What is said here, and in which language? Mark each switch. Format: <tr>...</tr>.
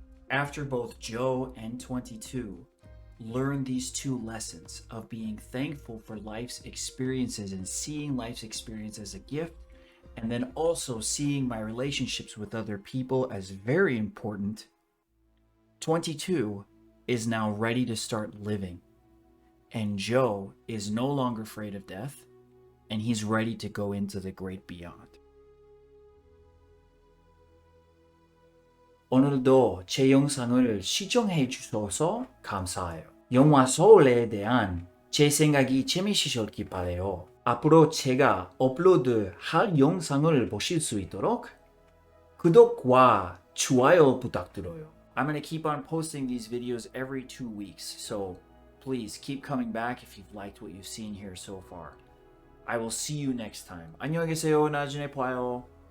<en>After both Joe and 22 learn these two lessons of being thankful for life's experiences and seeing life's experience as a gift, and then also seeing my relationships with other people as very important, 22 is now ready to start living. And Joe is no longer afraid of death, and he's ready to go into the great beyond.</en> <ko>오늘도 제 영상을 시청해 주셔서 감사해요. 영화 소울에 대한 제 생각이 재미있으셨길 바라요. 앞으로 제가 업로드할 영상을 보실 수 있도록 구독과 좋아요 부탁드려요.</ko> <en>I'm going to keep on posting these videos every 2 weeks, so please keep coming back if you've liked what you've seen here so far. I will see you next time.</en> <ko>안녕히 계세요. 나중에 봐요.</ko>